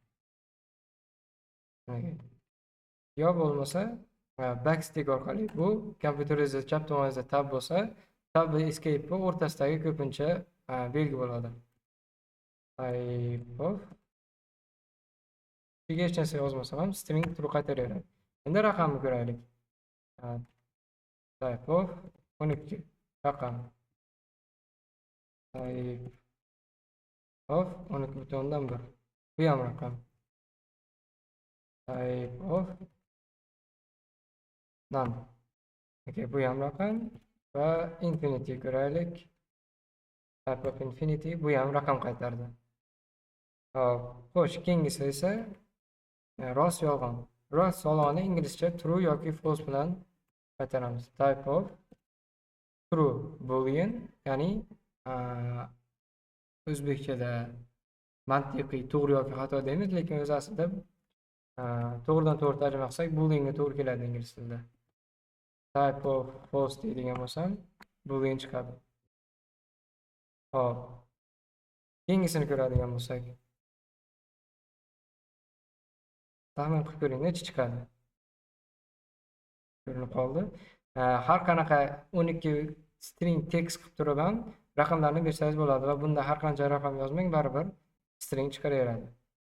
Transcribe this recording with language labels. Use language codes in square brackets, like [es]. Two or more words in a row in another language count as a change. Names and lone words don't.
[uz] Yo bo'lmasa backstick orqali bu kompyuteringizda chap tomoningizda tab bo'lsa, tab va escape va o'rtasidagi ko'pincha belgi bo'ladi. [en] Type of [uz] hech narsa yozmasam ham string true qaytaraveradi. Endi raqamni ko'raylik. [en] Type of 12 raqam. Type of 12.1. [uz] Bu ham raqam. [en] Type of none. [uz] Okay, bu ham raqam va infinity ko'raylik. [en] Type of infinity [uz] bu ham raqam qaytardi. Xo'sh, keyingisi esa rost yolg'on. Rost yolg'onni inglizcha true yoki false bilan qaytaramiz. [en] Type of true boolean, [uz] ya'ni o'zbekchada mantiqiy to'g'ri yoki xato deymiz, lekin o'zi aslida to'g'ridan to'g'ri tarjima qilsak booleanga to'g'ri keladi ingliz tilida. [en] Type of false [uz] deydigan bo'lsam boolean chiqadi. Hop. Keyingisini ko'radigan bo'lsak, taxmin qilib ko'ring, nechi chiqadi? Ko'rinib qoldi. har qanaqa 12 string text qilib turib ham raqamlarni bersangiz bo'ladi va bunda har qancha raqam yozmang, baribir string chiqaraveradi.